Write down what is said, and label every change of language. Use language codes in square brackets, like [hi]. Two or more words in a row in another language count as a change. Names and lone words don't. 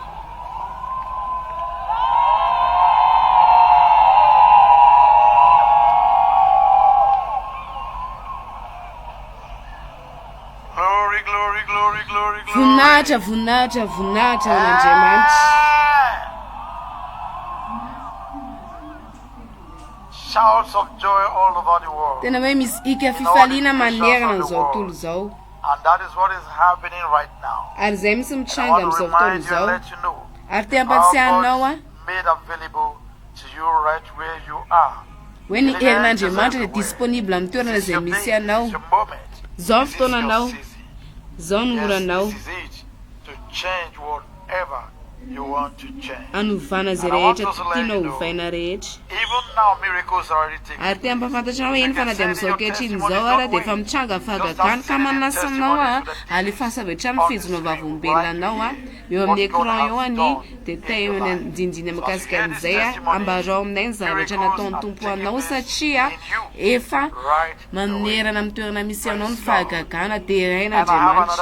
[mg] Voninahitra, voninahitra, voninahitra ao an'Andriamanitra. [en] Shouts of joy all over the world. [mg] Tena hoe misy ika fifaliana manerana an'izao tontolo izao. [en] And that is what is happening right now. [mg] Ary izay misy mitranga amin'izao fotoana izao. Ary te hampatsiahinao a. [en] Made available to you right where you are. [mg] hoe ny herin'Andriamanitra dia disponible amin'ny toerana izay misy anao. Zao fotoananao, zao ny oranao. Anovana zay rehetra tianao hovaina rehetra. Ary te ampafantatra hoe eny fa na dia amin'izao ankehitriny izao ara dia efa mitranga fahagagana ka manasanao alefa savetrany fijona vavolombelonanao eo amin'ny écran eo any dia tay ndindiny mikasika an'izay ambarao aminay ny zavatra nataon'ny tompo anao satria efa manerana amin'ny toerana misy anao ny fahagagana dia rain'Andriamanitra.